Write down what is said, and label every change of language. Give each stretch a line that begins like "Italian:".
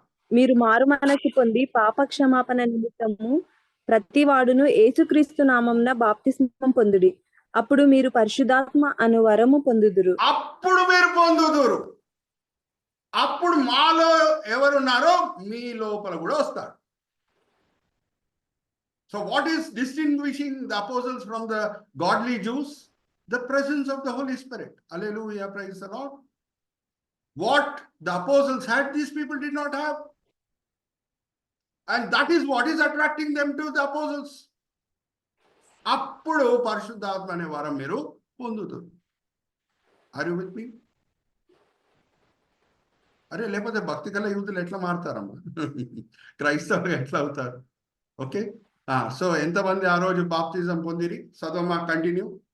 Telugu: మీరు మారు మనసు పొంది పాపక్షమాపణ నిమిత్తము ప్రతి వాడును యేసుక్రీస్తు నామమున బాప్తిస్మం పొందుడి, అప్పుడు మీరు పరిశుద్ధాత్మ అను వరము పొందుదురు. అప్పుడు మీరు పొందుదురు. అప్పుడు మాలో ఎవరున్నారో మీ లోపల కూడా వస్తారు.
English: So what is distinguishing the apostles from the godly Jews? The presence of the Holy Spirit. Hallelujah, praise the Lord. What the apostles had, these people did not have. And that is what is attracting them to the apostles.
Telugu: అప్పుడు పరిశుద్ధాత్మ అనే వరం మీరు పొందుతారు.
English: Are you with me?
Telugu: అరే, లేకపోతే భక్తి గల యూదులు ఎట్లా మారుతారమ్మా? క్రైస్తవులు ఎట్లా అవుతారు? ఓకే, సో ఎంతమంది ఆ రోజు బాప్తిజం పొందిరి? చదవమ్మా, కంటిన్యూ.